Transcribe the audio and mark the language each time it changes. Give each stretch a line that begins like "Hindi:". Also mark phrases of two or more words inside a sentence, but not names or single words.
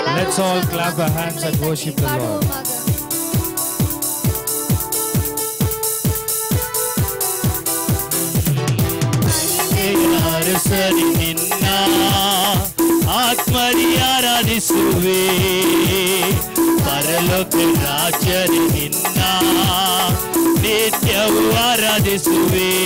English: Let's all clap our hands and worship the Lord.
Kannada: ಅರಸರಿ ನಿನ್ನ ಆತ್ಮರಿ ಆರಾಧಿಸುವೆ, ಪರಲೋಕ ರಾಜರಿ ನಿನ್ನ ನಿತ್ಯವೂ ಆರಾಧಿಸುವೆ.